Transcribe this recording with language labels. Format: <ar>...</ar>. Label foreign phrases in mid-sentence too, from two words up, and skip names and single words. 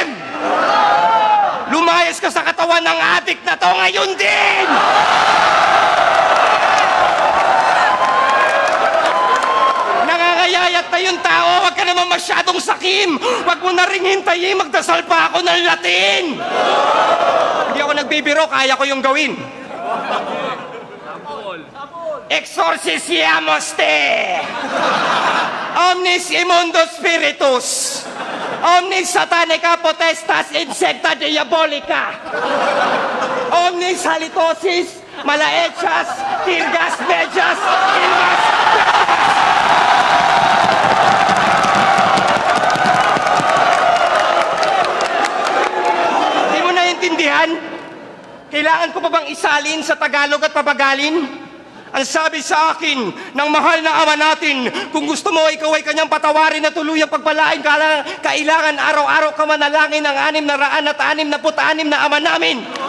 <tl>Lumayas ka sa katawan ng adik na to ngayon din! Nangangayayat na yung tao, huwag ka naman masyadong sakim! Huwag mo na ring hintayin, magdasal pa ako ng Latin! Hindi ako nagbibiro, kaya ko yung gawin.</tl> <la>Exorcisiamos te! Omnis immundo spiritus! Omnis satanica potestas insecta diabolica! Omnis halitosis malaechas tirgas mejas ilmas.</la> <tl>Hindi mo naiintindihan? Kailangan ko pa bang isalin sa Tagalog at pabagalin? Ang sabi sa akin ng mahal na Ama natin, kung gusto mo ikaw ay kanyang patawarin na tuluyang pagpalain, kailangan araw-araw ka manalangin ng 666 na Ama namin.</tl>